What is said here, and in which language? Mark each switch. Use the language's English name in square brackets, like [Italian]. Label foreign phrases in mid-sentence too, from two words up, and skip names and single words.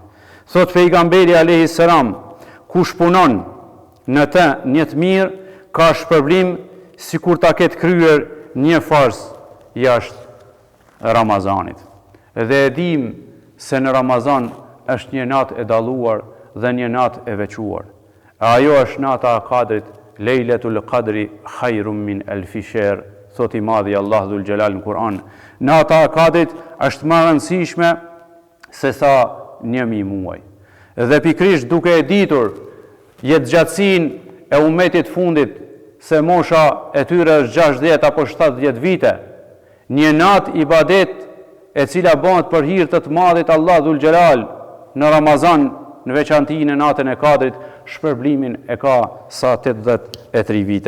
[Albanian] Thot pejgamberi [Arabic] عليه السلام, [Albanian] kush punon në të një të mirë, ka shpërblim sikur ta ketë kryer një fars jashtë Ramazanit. Dhe e dim se në Ramazan është një natë e dalluar dhe një natë e veçuar. Ajo është nata e Kadrit, [Arabic] ليلة القدر خير من ألف شهر, [Albanian] thot i madhi Allah [Arabic] ذو الجلال [Albanian] në Kur'an. Nata e Kadrit është më e rëndësishme se sa 1000 muaj. Dhe pikrisht duke e ditur jetë gjatësinë e ummetit fundit, se mosha e tyre është 60 apo 70 vite, një natë ibadet e cila bëhet për hir të madhit Allah [Arabic] ذو الجلال [Albanian] në Ramazan, në veçanti në natën e Kadrit, shpërblimin e ka sa 83 vite.